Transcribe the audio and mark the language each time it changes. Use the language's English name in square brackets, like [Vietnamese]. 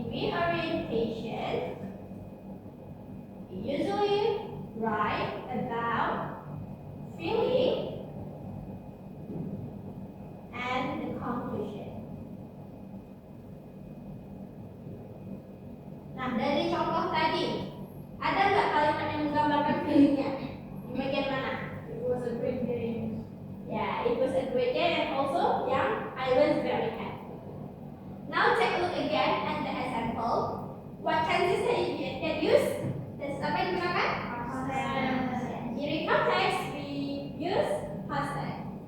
[English] orientation, we usually write about feeling and the conclusion. [Indonesian] Nah, dari contoh tadi, ada nggak kalimat yang menggambarkan feelingnya? Di bagian mana? [English] It was a great day. Yeah, it was a great day, and also, yeah, I was very happy. Now take a look again at the example. What tenses that use? [Indonesian] Tenses apa yang digunakan? [English] Past tense. In context, we use past tense.